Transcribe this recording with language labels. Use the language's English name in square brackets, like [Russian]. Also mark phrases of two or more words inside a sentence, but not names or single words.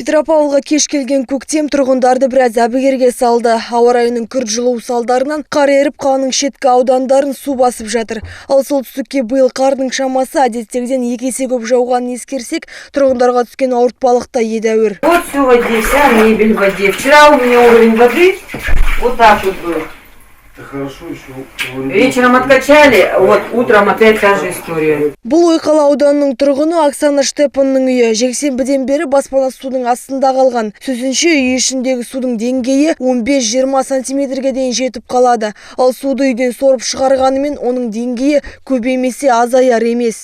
[Kazakh] Петропавлға кеш келген көктем тұрғындарды біраз әбігерге салды. Ауа райының күрт жылу салдарынан қар еріп, қаланың шеткі аудандарын су басып жатыр. Ал солтүстікке биыл қардың шамасы әдеттегіден 2 есе көп жауғанын ескерсек, тұрғындарға түскен ауыртпалық та едәуір. [Russian] Вот все в воде, вся мебель в воде. Вчера у меня уровень воды вот так вот был. Хорошо еще. Вечером откачали, вот утром опять та же история. [Kazakh] Бұл Ойқала ауданының тұрғыны Оксана Штепанның үйі жексенбіден бері баспанасы судың астында қалған. Сөзінше, үй ішіндегі судың деңгейі 15-20 сантиметрге дейін жетіп қалады. Ал суды үйден сорып шығарғанымен оның деңгейі көбеймесе азаяр емес.